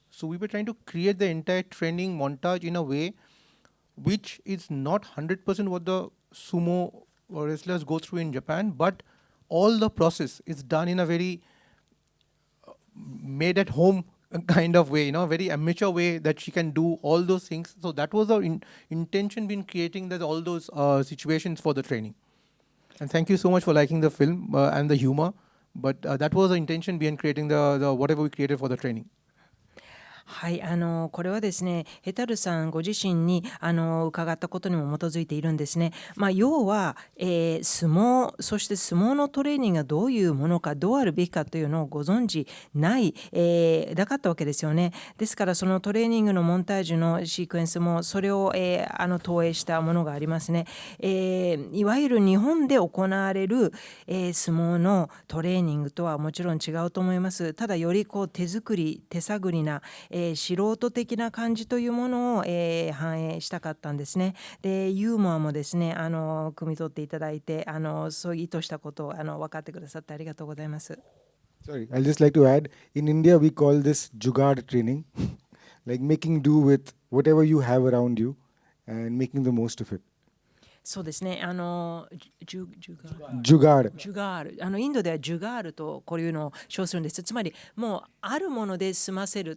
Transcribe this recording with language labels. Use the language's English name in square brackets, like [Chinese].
[English] So we were trying to create the entire training montage in a way which is not 100% what the sumo wrestlers go through in Japan, but all the process is done in a very made at home kind of way, very amateur way that she can do all those things. So that was our intention in creating all those situations for the training. And thank you so much for liking the film and the humor. But that was the intention behind creating the whatever we created for the training. [Japanese] はい、これはですね、ヘタルさんご自身に伺ったことにも基づいているんですね。要は、相撲、そして相撲のトレーニングがどういうものか、どうあるべきかというのをご存知ない、なかったわけですよね。ですからそのトレーニングのモンタージュのシークエンスもそれを、投影したものがありますね。いわゆる日本で行われる、相撲のトレーニングとはもちろん違うと思います。ただより手作り、手探りな素人的な感じというものを、反映したかったんですね。で、ユーモアもですね、汲み取っていただいて、そういう意図したことを分かってくださってありがとうございます。 [English] Sorry, I'll just like to add, in India we call this Jugard training, like making do with whatever you have around you and making the most of it. [Japanese] そうですね。ジュガール。インドではジュガールとこういうのを称するんです。つまりもうあるもので済ませる。